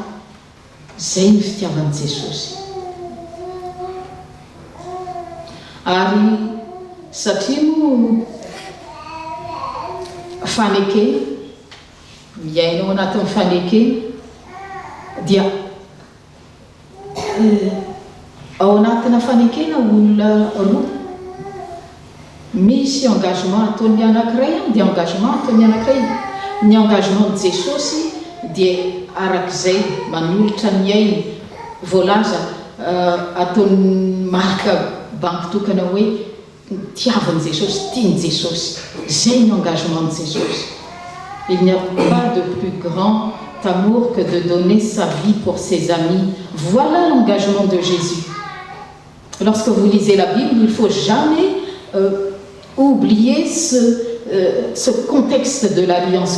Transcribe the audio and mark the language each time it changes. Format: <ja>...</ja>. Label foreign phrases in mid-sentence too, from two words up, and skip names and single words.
<mg>Zay ny fitiavan'i Jesosy. Ary satria no fanekena miainao anatin'ny fanekena dia ao anatina fanekena olona roa misy engagement ataon'ny anankiray dia engagement ataon'ny anankiray. Ny</mg> <fr>engagement de</fr> <mg>Jesosy dia arak'izay manolotra ny ainy voalaza ataon'ny marika banky tokana hoe tiavan'i Jesosy, tiany Jesosy. Zay ny</mg> <fr>engagement de</fr> <mg>Jesosy.</mg> <fr>Il n'y a pas de plus grand amour que de donner sa vie pour ses amis. Voilà l'engagement de Jésus. Lorsque vous lisez la Bible, il ne faut jamais oublier ce contexte de l'alliance.</fr>